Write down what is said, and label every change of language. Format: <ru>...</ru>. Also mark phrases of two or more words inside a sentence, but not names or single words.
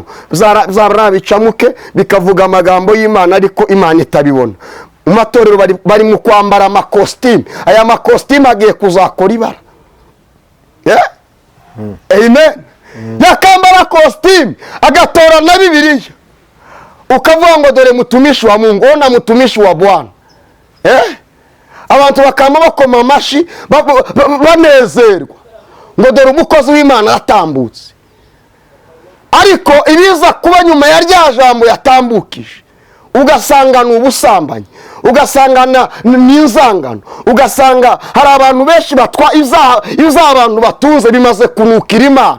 <rw>zara bicamuke bikavuga amagambo y'Imana ariko Imana itabibona. mu matorero bari mu kwambara amakositimu. aya makositimu agiye kuzakora ibara. amen. yakambara kositimu agatora na Bibiliya, ukavuga ngo dore</rw> <sw>mutumishi wa Mungu, ona mutumishi wa Bwana.</sw> <rw>abantu bakama bakoma amashi banezerwa ngo dore umukozi w'Imana atambutse. ariko ibiza kuba nyuma ya rya jambo yatambukije ugasanga ni ubusambanyi, ugasanga ni inzangano, ugasanga hari abantu benshi batwa ibyaha abantu batunze bimaze kunukira Imana.</rw>